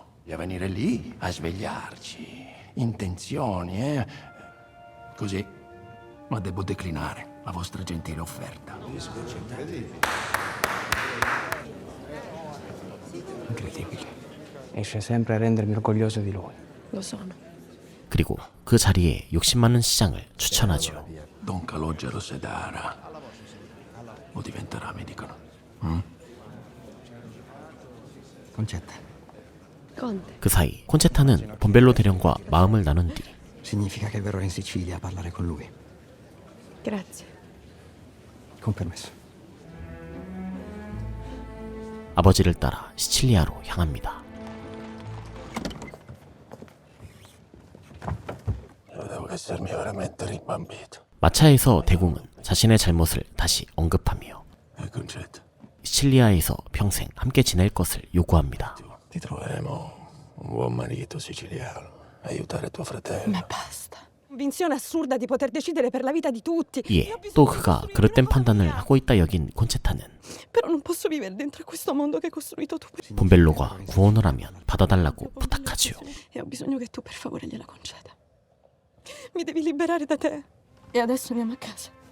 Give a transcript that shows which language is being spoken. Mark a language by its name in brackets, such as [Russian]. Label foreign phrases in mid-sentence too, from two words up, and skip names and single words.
[Italian] Di venire lì a svegliarci. Intenzioni, Così. Ma devo declinare la vostra gentile offerta. Incredibile. Riesce sempre a rendermi orgoglioso di lui. Lo sono. [Korean] 그리고 그 자리에 욕심 많은 시장을 추천하죠. [Italian] Don Calogero Sedara. O diventerà, mi dicono. Concetta. Conte. [Korean] 그 사이 콘체타는 본벨로 대령과 마음을 나눈 뒤 [Italian] Significa che verrò in Sicilia a parlare con lui. Grazie. Con permesso. [Korean] 아버지를 따라 시칠리아로 향합니다. [Italian] Devo essermi veramente rimbambito. [Korean] 마차에서 대공은 자신의 잘못을 다시 언급하며 [Italian] E Concetta. [Korean] 시칠리아에서 평생 함께 지낼 것을 요구합니다. [Italian] Ti troveremo un buon marito siciliano. Aiutare tuo fratello. Ma basta. Convinzione assurda di poter decidere per la vita di tutti. [Korean] 이에 또 그가 그릇된 판단을 하고 있다 여긴 콘체타는 [Italian] Però non posso vivere dentro questo mondo che hai costruito tu. [Korean] 본벨로가 구원을 하면 받아달라고 부탁하지요. [Italian] E ho bisogno che tu per favore gliela conceda. Mi devi liberare da te. E adesso andiamo a casa.